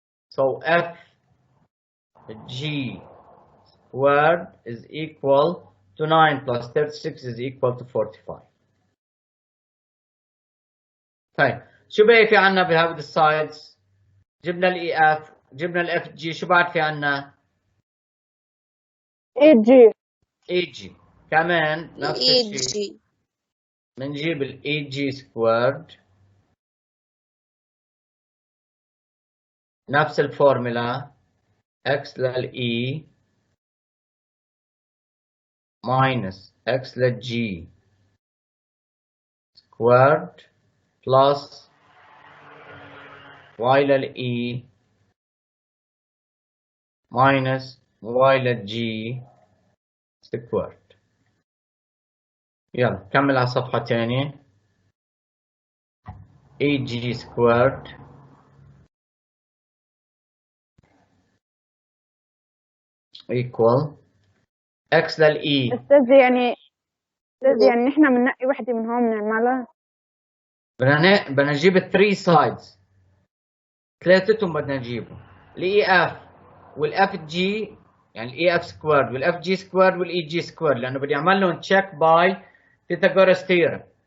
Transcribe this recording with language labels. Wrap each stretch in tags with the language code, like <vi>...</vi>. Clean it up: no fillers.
<en>So f g squared is equal to 9 plus 36 is equal to 45.</en> <ar>طيب شو بقي في عنا بهذه السايدز؟ جبنا الاي اف جبنا الاف جي شو بعد في عنا؟ اي جي اي جي كمان نفس الشيء بنجيب الاي جي سكويرد نفس الفورمولا</ar> <en>x للإي minus x للجي squared plus y للإي minus y للجي squared.</en> <ar>يلا كمل على صفحة تانية.</ar> <en>AG squared equal x للإي.</en> <ar>أستاذ يعني نحن بننقي وحدة من هون بنعملها. بدنا نجيب 3 sides ثلاثتهم بدنا نجيبهم الاي اف والاف جي يعني الاي اف سكويرد والاف جي سكويرد والاي جي سكويرد لانه بدي اعمل لهم تشيك باي فيثاغورس ثيورم.</ar>